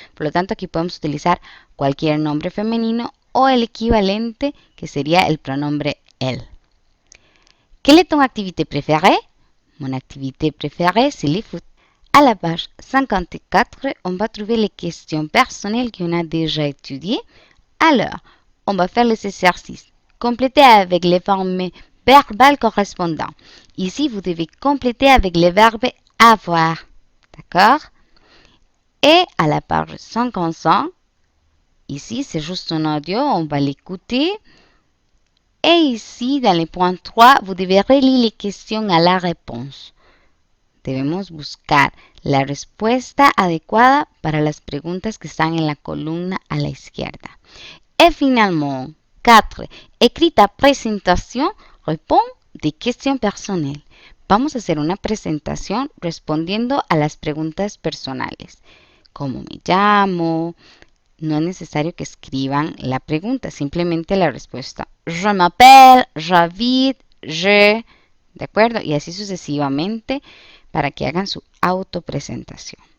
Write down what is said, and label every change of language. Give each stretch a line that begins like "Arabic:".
Spanish: Por lo tanto, aquí podemos utilizar cualquier nombre femenino o el equivalente que sería el pronombre elle.
French: Quelle est ton activité préférée? Mon activité préférée, c'est le foot. À la page 54, on va trouver les questions personnelles qu'on a déjà étudiées. Alors, on va faire les exercices. Complétez avec les formes verbales correspondants. Ici, vous devez compléter avec le verbe avoir. D'accord? Et à la page 55, ici, c'est juste un audio, on va l'écouter. Et ici, dans le point 3, vous devez relire les questions à la réponse.
Spanish: Debemos buscar la respuesta adecuada para las preguntas que están en la columna a la izquierda.
French: Et finalement, 4. Écris ta présentation, réponds des questions personnelles.
Spanish: Vamos a hacer una presentación respondiendo a las preguntas personales. ¿Cómo me llamo? No es necesario que escriban la pregunta, simplemente la respuesta.
French: Je m'appelle, j'habite, je.
Spanish: ¿De acuerdo? Y así sucesivamente para que hagan su autopresentación.